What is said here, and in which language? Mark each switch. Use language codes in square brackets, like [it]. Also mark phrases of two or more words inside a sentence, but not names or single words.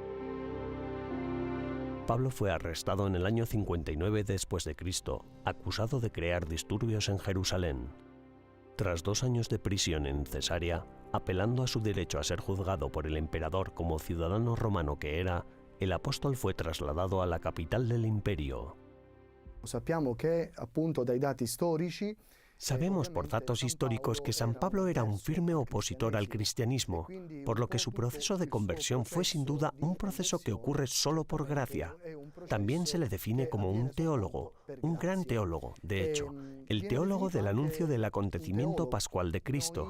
[es] Pablo fue arrestado en el año 59 después de Cristo, acusado de crear disturbios en Jerusalén. Tras 2 años de prisión en Cesarea, apelando a su derecho a ser juzgado por el emperador como ciudadano romano que era, el apóstol fue trasladado a la capital del imperio. [it] Sappiamo che, appunto, dai dati storici [es] Sabemos por datos históricos que San Pablo era un firme opositor al cristianismo, por lo que su proceso de conversión fue sin duda un proceso que ocurre solo por gracia. También se le define como un teólogo, un gran teólogo, de hecho, el teólogo del anuncio del acontecimiento pascual de Cristo.